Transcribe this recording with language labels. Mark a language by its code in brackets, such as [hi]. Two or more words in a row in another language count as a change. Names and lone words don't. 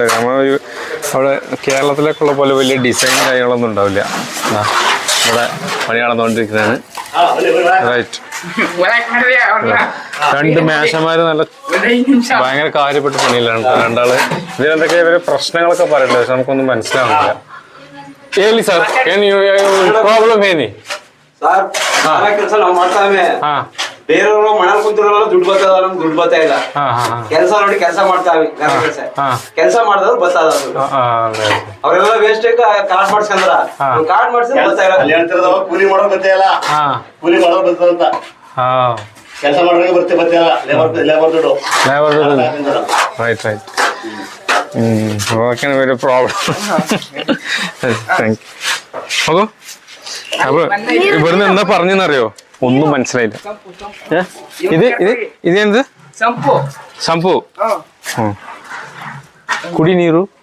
[ml] നമ്മൾ അവിടെ കേരളത്തിലേക്കുള്ള പോലെ വലിയ ഡിസൈൻ കാര്യങ്ങളൊന്നും ഉണ്ടാവില്ല. ഇവിടെ പണി നടന്നുകൊണ്ടിരിക്കുന്നതാണ്. റൈറ്റ്, 2 മേശന്മാർ നല്ല ഭയങ്കര കാര്യപ്പെട്ട പണിയിലാണ്. 2 ആള് ഇതിനെന്തൊക്കെ ഇവര് പ്രശ്നങ്ങളൊക്കെ പറയണ്ടേ, പക്ഷെ നമുക്കൊന്നും മനസ്സിലാവുന്നില്ല. [kn] ಹೇಳಿ ಸರ್, ಏನು ಪ್ರಾಬ್ಲಮ್ ಏನಿ ಸರ್? ಕೆಲಸ ನಾವು ಮಾಡ್ತಾವೆ. ಬೇರೆಯವರು ಮನೇಲಿ ಕುಂತಿರೋಲ್ಲ, ದುಡ್ಡು ಬರ್ತದ, ನಮ್ಗೆ ದುಡ್ಡು ಬರ್ತಾ ಇಲ್ಲ. ಕೆಲಸ ನೋಡಿ ಕೆಲಸ ಮಾಡ್ತಾವೆ, ಕೆಲಸ ಮಾಡಿದ್ರು ಬರ್ತದ. ಅವರೆಲ್ಲ [en] waste card [kn] ಮಾಡ್ಸ್ಕೊಂಡ್ರ, ಕಾರ್ಡ್ ಮಾಡ್ಸಿದ್ರೆ ಬರ್ತಾ ಇಲ್ಲ. ಕೂಲಿ ಮಾಡೋದು ಬರ್ತಾ ಇಲ್ಲ, ಕೂಲಿ ಮಾಡೋದು ಬರ್ತದ ಅಂತ. ಕೆಲಸ ಮಾಡೋರಿಗೆ ಬರ್ತಾ ಇಲ್ಲ, ಲೇಬರ್ ದುಡ್ಡು. [en] right right. [ml] ഓക്കെ, ഒരു പ്രോബ്ലം. [en] thank you. [ml] അപ്പോൾ ഇവിടുന്ന് എന്താ പറഞ്ഞെന്നറിയോ? ഒന്നും മനസ്സിലായില്ല. ഇതെന്ത് ഷാംപൂ? കുടി നീരു?